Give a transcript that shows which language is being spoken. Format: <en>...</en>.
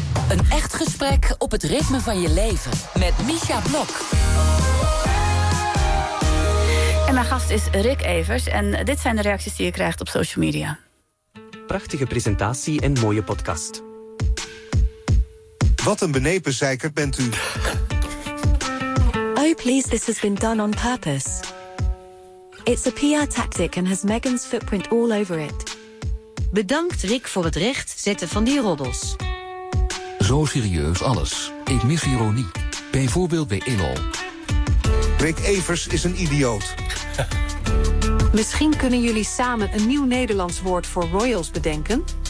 <nl>Een echt gesprek op het ritme van je leven met Mischa Blok. En mijn gast is Rick Evers en dit zijn de reacties die je krijgt op social media. Prachtige presentatie en mooie podcast. Wat een benepen zeiker bent u.</nl> <en>Oh please, this has been done on purpose. It's a PR tactic and has Meghan's footprint all over it.</en> <nl>Bedankt Rick voor het recht zetten van die roddels. Zo serieus alles. Ik mis ironie. Bijvoorbeeld bij Elol. Rick Evers is een idioot. Misschien kunnen jullie samen een nieuw Nederlands woord voor royals bedenken?</nl>